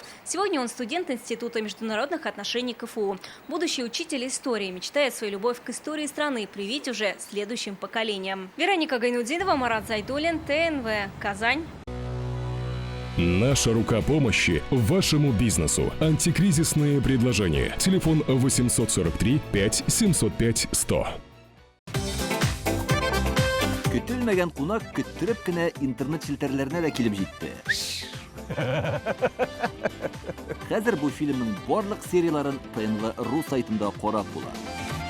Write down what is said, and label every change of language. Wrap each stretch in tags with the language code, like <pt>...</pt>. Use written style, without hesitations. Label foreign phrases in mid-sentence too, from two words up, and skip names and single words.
<ru>Сегодня он студент Института международных отношений КФУ. Будущий учитель истории мечтает свою любовь к истории страны привить уже следующим поколениям. Вероника Гайнудинова, Марат Зайдуллин, ТНВ, Казань. Наша рука помощи вашему бизнесу. Антикризисные предложения. Телефон 843 5 705 100.</ru> <tt>Көтелмәгән кунак көттөреп кенә интернет челтәрләренә дә килеп җитте. Хәзер бу фильмның барлык серияларын ТНВ.ру сайтында карап була.</tt>